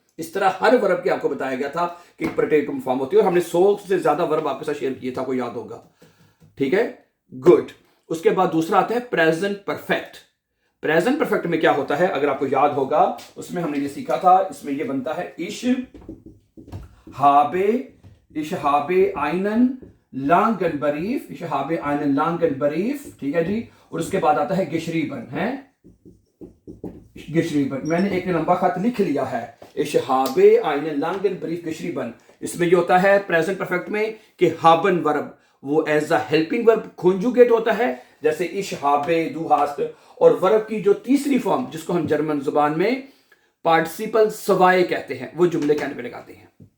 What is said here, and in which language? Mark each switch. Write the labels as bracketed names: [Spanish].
[Hindi] इस तरह हर वर्ब के आपको बताया गया था कि प्रेटेरिटुम फॉर्म होती है, और हमने 100 से ज्यादा वर्ब आपके साथ शेयर किए था, आपको याद होगा। ठीक है, गुड। उसके बाद दूसरा आता है प्रेजेंट परफेक्ट। प्रेजेंट परफेक्ट में क्या होता है, अगर आपको याद होगा, उसमें हमने ये सीखा था, इसमें ये बनता है [German] इश हाबे ich habe einen langen Brief, ich habe einen langen Brief, [Hindi] ठीक है जी। और उसके बाद आता है geschrieben, है geschrieben, मैंने एक लंबा खत लिख लिया है। [German] ich habe einen langen Brief geschrieben, [Hindi] इसमें ये होता है प्रेजेंट परफेक्ट में कि haben वर्ब वो as a helping verb conjugate होता है, जैसे [German] ich habe, du hast, [Hindi] और वर्ब की जो तीसरी फॉर्म जिसको हम जर्मन जुबान में पार्टिसिपल सवाए कहते हैं, वो जुमले के एंड पे लगाते हैं।